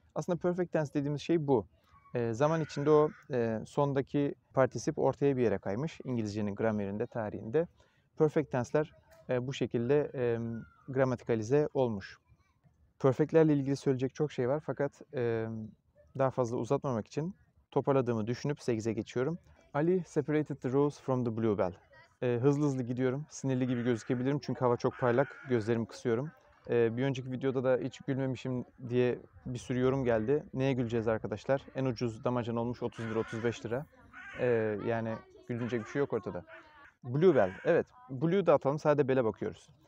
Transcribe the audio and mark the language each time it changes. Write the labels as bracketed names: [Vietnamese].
[Turkish] Aslında perfect tense dediğimiz şey bu. Zaman içinde o sondaki partisip ortaya bir yere kaymış. İngilizcenin gramerinde, tarihinde. Perfect tense'ler bu şekilde gramatikalize olmuş. Perfect'lerle ilgili söyleyecek çok şey var fakat daha fazla uzatmamak için toparladığımı düşünüp 8'e geçiyorum. [English] Ali separated the rose from the bluebell. [Turkish] Hızlı hızlı gidiyorum. Sinirli gibi gözükebilirim çünkü hava çok parlak. Gözlerimi kısıyorum. Bir önceki videoda da hiç gülmemişim diye bir sürü yorum geldi. Neye güleceğiz arkadaşlar? En ucuz damacan olmuş 30 lira, 35 lira. Yani gülünecek bir şey yok ortada. Bluebell. Evet. Blue'yu da atalım. Sadece bell'e bakıyoruz.